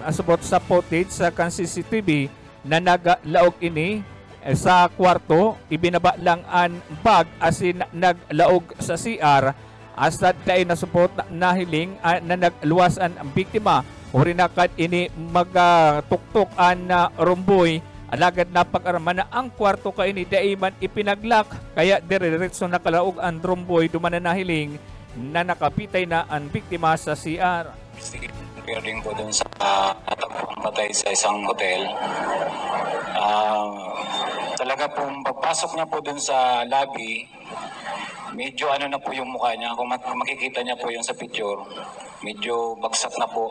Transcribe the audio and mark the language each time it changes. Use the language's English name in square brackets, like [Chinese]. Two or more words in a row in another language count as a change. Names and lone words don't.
[Bikol] supot sa footage sa kan CCTV na naglaog ini sa kwarto ibinaba lang ang bag asin naglaog sa CR hasta dahil na supot na hiling na nagluwas ang biktima uri na kad ini magtuktok ang rumboy alagad napag-araman na ang kwarto ka ini daiman ipinaglak kaya diretso nakalaog ang rumboy duman na nahiling na nakapitay na ang biktima sa CR. [Filipino] Regarding po dun sa natagpuang patay sa isang hotel, talaga pong pagpasok niya po dun sa lobby, medyo ano na po yung mukha niya. Kung makikita niya po yung sa picture, medyo bagsak na po.